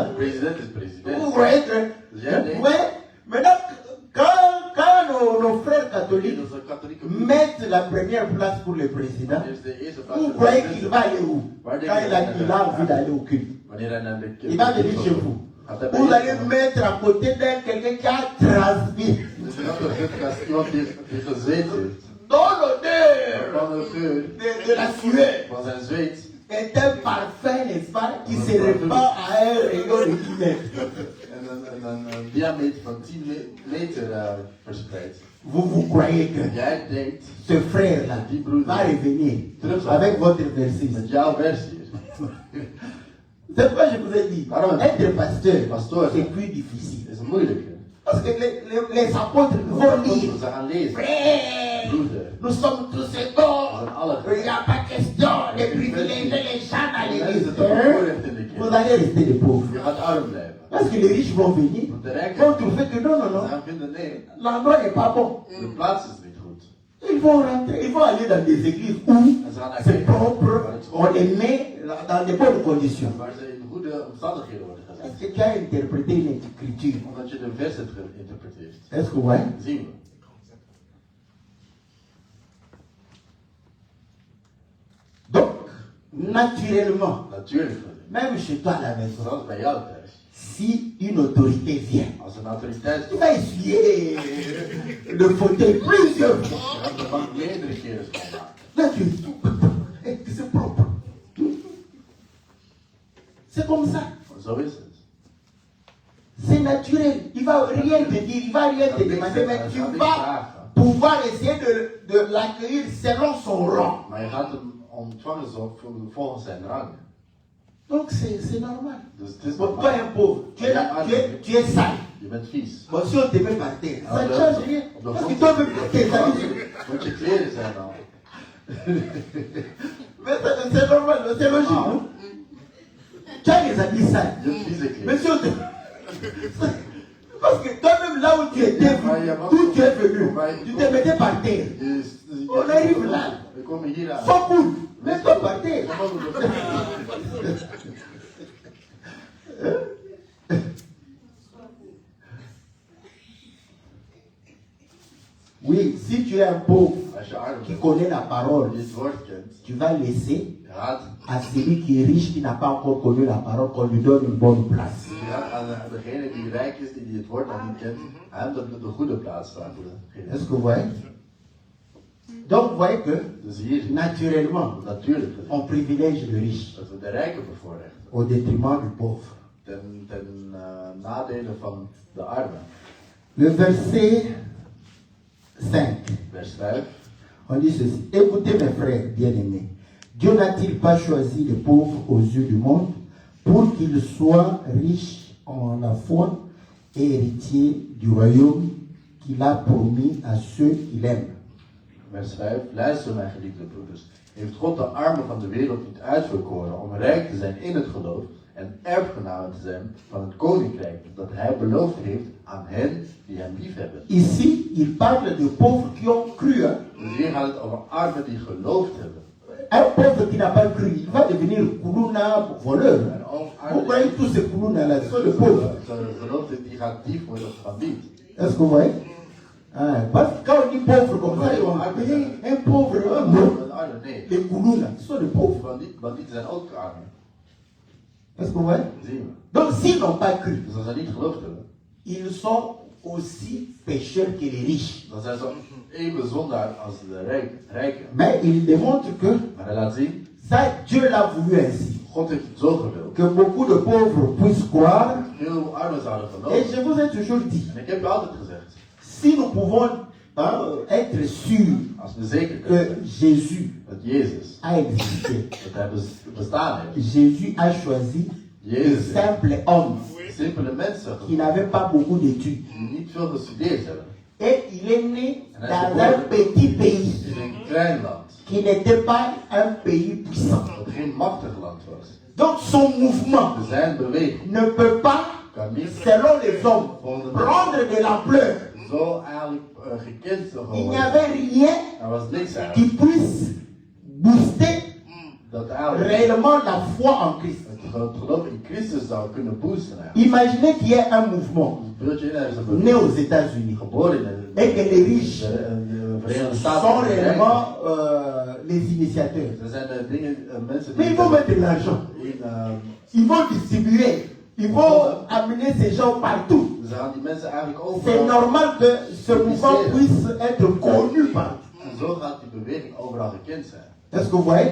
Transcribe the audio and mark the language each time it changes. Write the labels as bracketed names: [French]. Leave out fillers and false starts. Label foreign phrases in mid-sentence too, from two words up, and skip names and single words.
[Dutch] de president is [French] Vous president. voyez que, [Dutch] Ja, nee. [French] vous voyez, maintenant, quand nos frères catholiques [Dutch] Onze katholieke [French] mettent la première place pour le président, [Dutch] is de eerste plaats [French] vous [Dutch] voor de [French] croyez [Dutch] president. [French] qu'il va aller où? Quand il a envie d'aller au culte. [Dutch] Wanneer hij naar de [French] Il va venir chez vous. [Dutch] Gaat hij bij [French] Vous [Dutch] je [French] allez [Dutch] komen. [French] mettre à côté d'un quelqu'un qui a transmis [Dutch] Dus je gaat toch zitten als iemand die gezweet heeft. [French] dans l'odeur [Dutch] Van de geur [French] de la sueur. [Dutch] van zijn zweet. [French] Est un parfum, n'est-ce pas, qui se répand à un rayon de 10 mètres. [Dutch] En een diameter van 10 meter verspreid. [French] Vous croyez que [Dutch] Jij denkt [French] ce frère-là va revenir avec votre verset. [Dutch] met jouw versie. [French] C'est pourquoi je vous ai dit, être pasteur, [Dutch] Pasteur. [French] c'est plus difficile. [Dutch] Is moeilijker. [French] Parce que les apôtres vont lire. [Dutch] Ze gaan lezen. [French] Frère, [Dutch] Broeder. [French] nous sommes tous égaux. Il n'y a pas question de privilégier les gens dans l'église. Vous allez rester des pauvres. [Dutch] Je gaat arm blijven. [French] Parce que les riches vont venir, [Dutch] Want de rijken [French] vont trouver que non, non, non, [Dutch] gaan vinden nee, [French] l'endroit n'est pas bon. [Dutch] de plaats is niet goed. [French] Ils vont rentrer, ils vont aller dans des églises où [Dutch] En ze gaan naar [French] c'est [Dutch] kerken [French] propre, [Dutch] waar het [French] on les met dans de bonnes conditions. [Dutch] waar ze in goede omstandigheden worden gezet. [French] Est-ce que tu as interprété une écriture? [Dutch] Omdat je de vers hebt geïnterpreteerd. [French] Est-ce que vous voyez? [Dutch] Zien we. [French] Donc, naturellement, [Dutch] Natuurlijk gezien. [French] même chez toi à la maison, [Dutch] Zoals bij jou thuis. [French] si une autorité vient, [Dutch] Als een autoriteit [French] tu vas essuyer le fauteuil plusieurs fois. [Dutch] je gaat de bank meerdere keren schoonmaken. [French] Là, c'est propre. C'est comme ça. [Dutch] Zo is het. [French] C'est naturel. Il va rien te dire, il va rien te demander, mais tu vas pouvoir essayer de l'accueillir selon son rang. [Dutch] Maar je gaat hem ontvangen volgens zijn rang. [French] Donc c'est normal. [Dutch] Dus het is [French] Bon, [Dutch] normaal. [French] toi un pauvre, tu es sale. [Dutch] Je bent vies. [French] Bon, si on te met par terre, ça ne change rien. [Dutch] Op [French] Parce que [Dutch] de [French] toi-même, tes amis. [Dutch] Want je kleren zijn al. [French] Mais c'est normal, c'est logique. Non? Tu as les habits sales. [Dutch] Je hebt vieze [French] Mais [Dutch] kleren. [French] si on te... Parce que toi-même, là où tu étais, d'où tu es venu, tu te mettais par terre. On arrive là. [Dutch] We komen hier aan. [French] Sans boule. Mets-toi par terre. Oui, si tu es un pauvre [Dutch] Als je arm [French] qui [Dutch] bent, [French] connaît la parole, [Dutch] die het woord kent, [French] tu vas laisser [Dutch] je gaat [French] à celui qui est riche, qui n'a pas encore connu la parole, qu'on lui donne une bonne place. [Dutch] je gaat aan degene die rijk is, die het woord nog niet kent, hem de goede plaats vragen. [French] Est-ce que vous voyez? Donc vous voyez que, [Dutch] Dus hier, [French] naturellement, [Dutch] natuurlijk, gezien, [French] on privilège le riche [Dutch] dat we de rijken bevoorrechten. [French] au détriment du pauvre. [Dutch] Ten nadele van de armen. [French] Le verset 5, [Dutch] Vers 5. [French] on dit ceci. Écoutez mes frères bien-aimés. Dieu n'a-t-il pas choisi les pauvres aux yeux du monde pour qu'ils soient riches en la foi et héritiers du royaume qu'il a promis à ceux qu'il aime? [Dutch] Vers 5. Luister mijn geliefde broeders. Heeft God de armen van de wereld niet uitverkoren om rijk te zijn in het geloof en erfgenamen te zijn van het koninkrijk dat hij beloofd heeft aan hen die hem liefhebben. [French] Ici, il parle de pauvres qui ont cru. Hein. [Dutch] Dus hier gaat het over armen die geloofd hebben. [French] Un pauvre qui n'a pas cru, il va devenir Koulouna voleur. [Dutch] En ook [French] Vous voyez tous ces Koulouna-là, ce sont les pauvres. [Dutch] geloofd die gaat dief worden van niet. [French] Est-ce que vous voyez? Parce que quand on dit pauvre comme ça, on dit un pauvre, non. [Dutch] Nee, [French] Les Koulouna, ce sont les pauvres. [Dutch] bandieten zijn ook armen. [French] Est-ce que vous voyez? [Dutch] Zien we. [French] Donc s'ils n'ont pas cru, [Dutch] Dus als ze niet geloofd hebben, [French] ils sont aussi pécheurs que les riches. [Dutch] dan zijn ze even zondaar als de rijken. [French] Mais il démontre que [Dutch] Maar hij laat zien, [French] ça, Dieu l'a voulu ainsi. [Dutch] God heeft het zo gewild. [French] Que beaucoup de pauvres puissent croire. [Dutch] Heel armen zouden [French] Et [Dutch] geloven. [French] je vous ai toujours dit, [Dutch] En ik heb je altijd gezegd, [French] si nous pouvons être sûrs [Dutch] als we zeker [French] que [Dutch] kunnen zijn [French] Jésus [Dutch] dat Jezus, [French] a existé, [Dutch] dat hij bestaan heeft. [French] Jésus a choisi un [Dutch] Jezus, [French] simple homme [Dutch] simpele mensen [French] qui n'avait pas beaucoup d'études. [Dutch] die niet veel gestudeerd hebben. [French] Et il est né dans un petit pays [Dutch] In een klein land, [French] qui n'était pas un pays puissant. [Dutch] dat geen machtig land was. [French] Donc son mouvement [Dutch] Zijn beweging [French] ne peut pas, [Dutch] kan niet [French] selon les hommes, prendre de l'ampleur. [Dutch] zo eigenlijk gekend [French] Il n'y [Dutch] geworden. [French] avait rien [Dutch] Er was niks [French] qui [Dutch] eigenlijk [French] puisse booster [Dutch] dat eigenlijk [French] réellement la foi en Christ. [Dutch] het geloof in Christus zou kunnen boosten. Eigenlijk. [French] Imaginez qu'il y ait un mouvement [Dutch] Beeld je in, er is een [French] né aux États-Unis [Dutch] geboren in [French] et que les riches [Dutch] de Verenigde [French] sont [Dutch] Staten. [French] réellement les initiateurs. [Dutch] Er zijn dingen, mensen [French] Mais ils vont mettre de l'argent, ils vont distribuer, ils vont amener ces gens partout. [Dutch] ze gaan die mensen eigenlijk [French] C'est [Dutch] overal. [French] normal que ce mouvement puisse être connu partout. [Dutch] En zo gaat die beweging overal gekend zijn. [French] Est-ce que vous voyez?